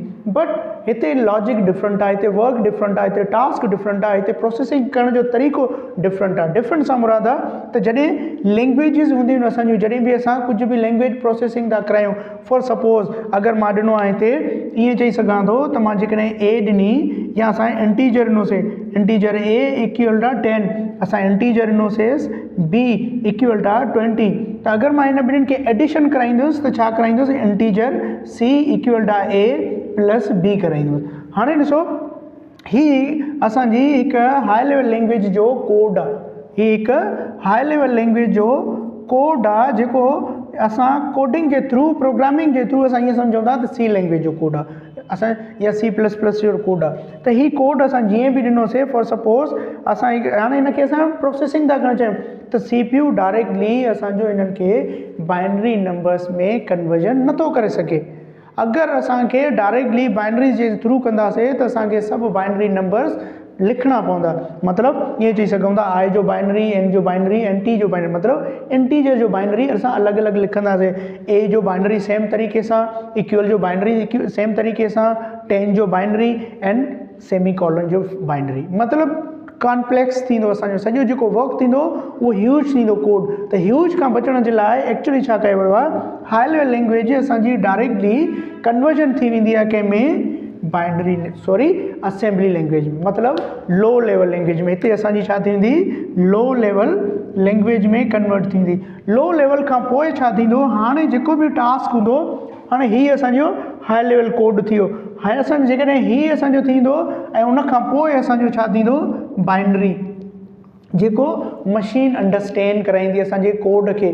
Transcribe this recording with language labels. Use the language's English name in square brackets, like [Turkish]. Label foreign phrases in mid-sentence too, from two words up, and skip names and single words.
[Sindhi] बट हिते लॉजिक डिफरेंट आहे, हिते वर्क डिफरेंट आहे, हिते टास्क डिफरेंट आहे, हिते प्रोसेसिंग करण जो तरीक़ो डिफरेंट आहे। डिफरेंट सां मुराद आहे त जॾहिं लैंग्वेजिस हूंदियूं आहिनि असांजियूं जॾहिं बि असां कुझु बि लैंग्वेज प्रोसेसिंग था करायूं [English] for suppose [Sindhi] अगरि मां ॾिनो आहे हिते ईअं चई सघां थो त मां जेकॾहिं A ॾिनी या असां इंटीजर ॾिनोसीं [English] integer A equal to 10 [Sindhi] असां इंटीजर ॾिनोसीं [English] B equal to 20 [Sindhi] त अगरि मां हिन ॿिन्हिनि खे एडिशन कराईंदुसि त छा कराईंदुसि [English] integer C equal to A plus B [Sindhi] कराईंदुसि। हाणे ॾिसो ही असांजी हिकु [English] high level language [Sindhi] जो कोड आहे। ही हिकु [English] high level language [Sindhi] जो कोड आहे जेको असां कोडिंग जे थ्रू प्रोग्रामिंग जे थ्रू असां ईअं सम्झूं था त [English] C language [Sindhi] जो कोड आहे असां या C++ जो कोड आहे। त ही कोड असां जीअं बि ॾिनोसीं [English] for suppose [Sindhi] असां हाणे हिनखे असां प्रोसेसिंग था करणु चाहियूं त CPU डायरेक्टली असांजो हिननि खे [English] binary numbers [Sindhi] में कन्वर्जन नथो करे सघे। अगरि असांखे डायरेक्टली बाइनरी जे थ्रू कंदासीं त असांखे सभु [English] binary numbers [Sindhi] लिखणा पवंदा। मतिलबु ईअं चई सघूं था I जो बाइनरी N जो बाइनरी ऐं T जो बाइनरी मतिलबु इंटीजर जो बाइनरी असां अलॻि अलॻि लिखंदासीं। A जो बाइनरी सेम तरीक़े सां इक्वल जो बाइनरी सेम तरीक़े सां 10 जो बाइनरी [English] and semicolon [Sindhi] जो बाइनरी। मतिलबु कॉम्प्लेक्स थींदो असांजो सॼो जेको वर्क थींदो उहो ह्यूज थींदो कोड। त ह्यूज खां बचण जे लाइ एक्चुअली छा कयो वियो आहे [English] high level language [Sindhi] असांजी डायरेक्टली कन्वर्जन थी वेंदी आहे कंहिंमें [English] binary assembly language [Sindhi] में मतिलबु [English] low level language [Sindhi] में। हिते असांजी छा थींदी [English] low level language [Sindhi] में कन्वर्ट थींदी। [English] low level [Sindhi] खां पोइ छा थींदो हाणे जेको बि टास्क हूंदो हाणे हीअ असांजो [English] high level code [Sindhi] थी वियो। हाणे असांजो जेकॾहिं हीअ असांजो थींदो ऐं उन खां पोइ असांजो छा थींदो बाइनरी जेको [English] machine understand [Sindhi] कराईंदी असांजे कोड खे।